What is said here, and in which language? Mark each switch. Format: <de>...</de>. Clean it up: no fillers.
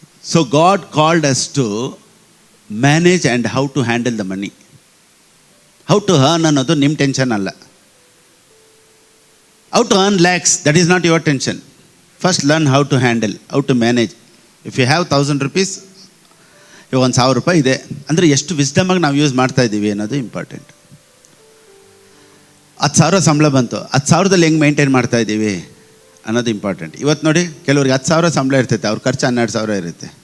<en>So God called us to manage and how to handle the money. How to earn</en> <kn>ಅನ್ನೋದು ನಿಮ್ಮ tension ಅಲ್ಲ.</kn> <en>How to earn lakhs, that is not your tension. First learn how to handle, how to manage. If you have 1000 rupees,</en> <kn>ಇವಾಗ 1000 ರೂಪಾಯಿ ಇದೆ ಅಂದರೆ ಎಷ್ಟು ವಿಸ್ಡಮಾಗಿ ನಾವು use ಮಾಡ್ತಾ ಇದ್ದೀವಿ ಅನ್ನೋದು ಇಂಪಾರ್ಟೆಂಟ್. 10,000 ಸಂಬಳ ಬಂತು, 10,000ದಲ್ಲಿ ಹೆಂಗೆ ಮೇಂಟೈನ್ ಮಾಡ್ತಾ ಇದ್ದೀವಿ ಅನ್ನೋದು ಇಂಪಾರ್ಟೆಂಟ್. ಇವತ್ತು ನೋಡಿ, ಕೆಲವ್ರಿಗೆ 10,000 ಸಂಬಳ ಇರ್ತೈತೆ, ಅವ್ರ ಖರ್ಚು 12,000 ಇರುತ್ತೆ.</kn>